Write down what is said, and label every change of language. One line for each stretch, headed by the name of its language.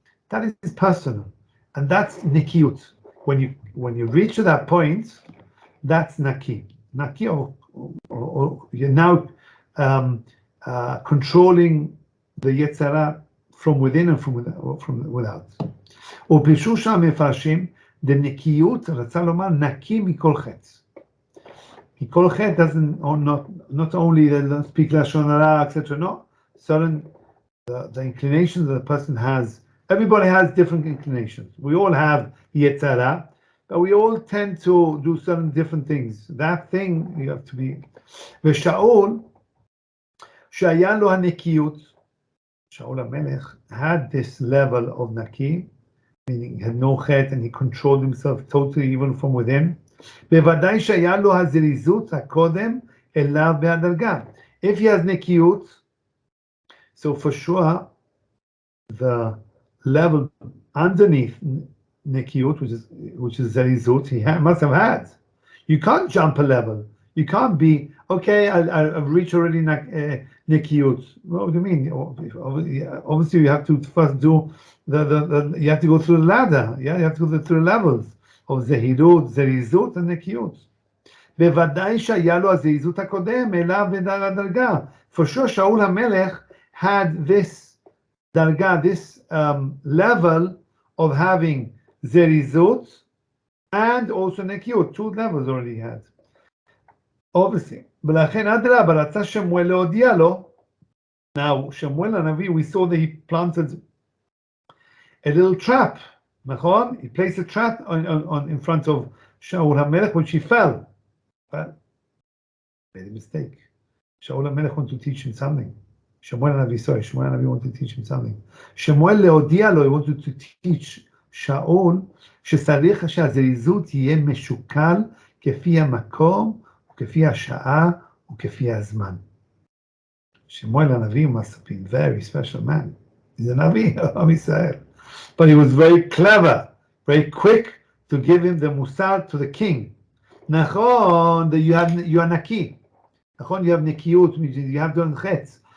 English: That is personal, and that's nikiyut. When you reach to that point, that's naki. Naki, or you're now controlling the yetzara from within and from without.
Hebrew: ופירשו שם מפרשים, דנקיות רצה לומר נקי מכל חטא. מכל חטא
English: doesn't, or not only that speak לשון הרע, etc. No, certain the inclinations that the person has. Everybody has different inclinations. We all have yetzara, but we all tend to do certain different things. That thing you have to be.
Hebrew: ושאול, שהיה לו הנקיות, שאול המלך
English: had this level of naki, meaning he had no chet and he controlled himself totally even from within.
Hebrew: בוודאי שהיה לו הזריזות הקודם אליו בהדרגה.
English: If he has nekiyut, so for sure the level underneath nekiyut, which is zerizut, he must have had. You can't jump a level. You can't be, okay, I've reached already nekiyut. What do you mean? Obviously, you have to first do you have to go through the ladder. Yeah, you have to go through the levels of zehirut, zerizut, and nekiyut.
Hebrew: בוודאי שהיה לו הזריזות הקודם אליו בדרגה.
English: For sure, Shaul HaMelech had this darga, this level of having zerizut and also nekiyut. Two levels already had. Obviously.
Hebrew: ולכן אדרבה, רצה שמואל להודיע לו.
English: Now, Shemuel HaNavi, we saw that he planted a little trap. נכון? He placed a trap on in front of Shaul HaMelech, which he fell. But made a mistake. Shaul HaMelech wanted to teach him something. Shemuel HaNavi wanted to teach him something.
Hebrew: Shemuel להודיע לו,
English: he wanted to teach
Hebrew: שאול, שצריך שהזריזות יהיה משוקל כפי המקום, וכפי השעה, וכפי הזמן.
English: Shemuel HaNavi must have been a very special man. He's a Navi of Israel. But he was very clever, very quick to give him the musar to the king. Nachon, you are naki. Nachon, you have nekiyut, you have done chetz.